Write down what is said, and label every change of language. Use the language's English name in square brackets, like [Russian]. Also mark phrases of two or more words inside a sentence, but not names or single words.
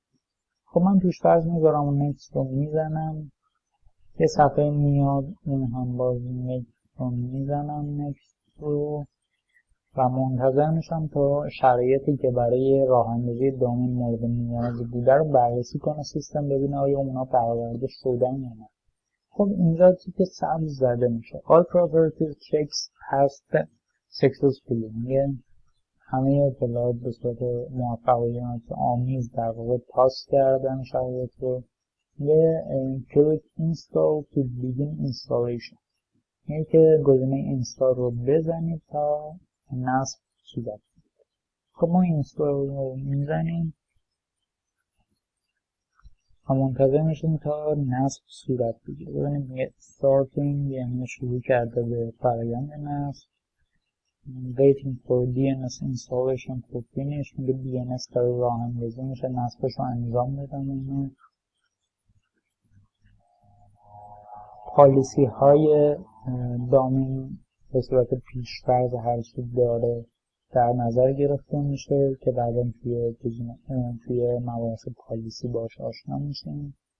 [Persian] خب من پیش‌فرض میذارم و next رو میزنم، یه صفحه میاد اون هم باز next رو میزنم next رو و منتظر میشم تا شرایطی که برای راه اندازی دامین مورد نیازی بوده رو بررسی کنه سیستم، ببینه آیا اونا برآورده شدن یا نه. خب اینجا تیک سبز زده میشه [English] all properties checks passed successfully، [Persian] میگه همه اطلاعات به صورت موفقیت آمیز در واقع پاس کردن شرایط رو. [English] یه click install to begin installation، [Persian] یعنی که گزینه اینستال رو بزنید تا نصب صورت. خب ما اینستال رو میزنیم و منتظر میشیم تا نصب صورت بگیره. ببینیم میگه starting، یعنی شروع کرده به فرآیند نصب. [English] waiting for DNS installation to finish، [Persian] میگه DNS داره راه اندازی میشه نصبش رو انجام بدم. پالیسی های دامین به صورت پیش‌فرض هر چی داره در نظر گرفته میشه که بعدا توی مباحث پالیسی باش آشنا میشیم.